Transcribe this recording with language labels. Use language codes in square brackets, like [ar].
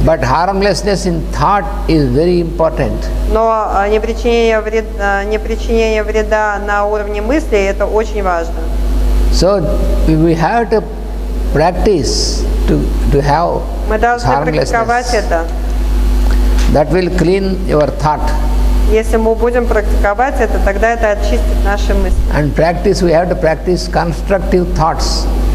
[en] But harmlessness in thought is very important. [ru] Но непричинение вреда на уровне мысли это очень важно. [en] So we have to practice to have. [ru] Мы должны практиковать это. [en] That will clean your thought. [ru] Если мы будем практиковать это, тогда это очистит наши мысли. [en] And practice, we have to practice constructive thoughts.